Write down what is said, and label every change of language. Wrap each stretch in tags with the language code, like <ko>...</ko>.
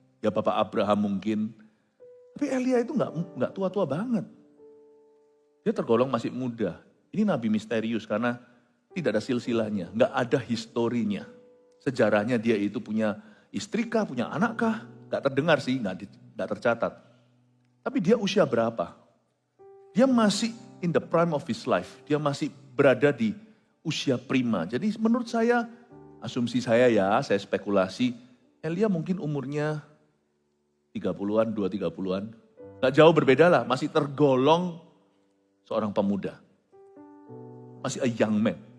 <id>Ya Bapak Abraham mungkin. Tapi Elia itu gak tua-tua banget. Dia tergolong masih muda. Ini nabi misterius karena tidak ada silsilahnya, gak ada historinya. Sejarahnya dia itu punya istri kah, punya anak kah? Gak terdengar sih, gak tercatat. Tapi dia usia berapa? Dia masih</id> <en>in the prime of his life.</en> <id>Dia masih berada di usia prima. Jadi menurut saya, asumsi saya ya, saya spekulasi, Elia mungkin umurnya 30-an, 2-30-an. Gak jauh berbeda lah, masih tergolong seorang pemuda. Masih</id> <en>a young man.</en>